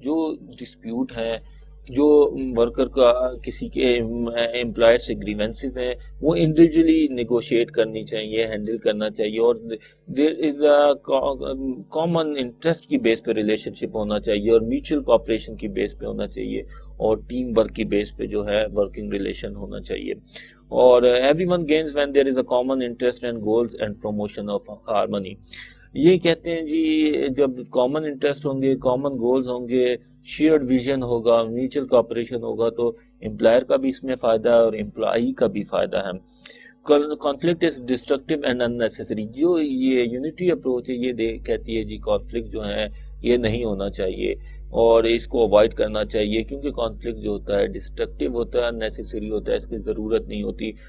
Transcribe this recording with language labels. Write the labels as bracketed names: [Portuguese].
[Urdu] جو ڈسپیوٹ ہے جو ورکر کا کسی کے امپلائر سے گریونسز ہیں وہ انڈیویجولی نیگوشیٹ کرنی چاہیے, ہینڈل کرنا چاہیے, اور دیر از اے کامن انٹرسٹ کی بیس پہ ریلیشن شپ ہونا چاہیے اور میوچل کوآپریشن کی بیس پہ ہونا چاہیے اور ٹیم ورک کی بیس پہ جو ہے ورکنگ ریلیشن ہونا چاہیے. [English] اور everyone gains when there is a common interest and goals and promotion of harmony. [Urdu] یہ کہتے ہیں جی جب کامن انٹرسٹ ہوں گے, کامن گولز ہوں گے, شیئرڈ ویژن ہوگا, میوچل کوآپریشن ہوگا تو امپلائر کا بھی اس میں فائدہ ہے اور امپلائی کا بھی فائدہ ہے. Conflict is destructive and unnecessary. جو یہ یونٹی اپروچ ہے یہ کہتی ہے جی کانفلکٹ جو ہے یہ نہیں ہونا چاہیے اور اس کو اوائڈ کرنا چاہیے کیونکہ کانفلکٹ جو ہوتا ہے ڈسٹرکٹیو ہوتا ہے, اننیسیسری ہوتا ہے, اس کی ضرورت نہیں ہوتی.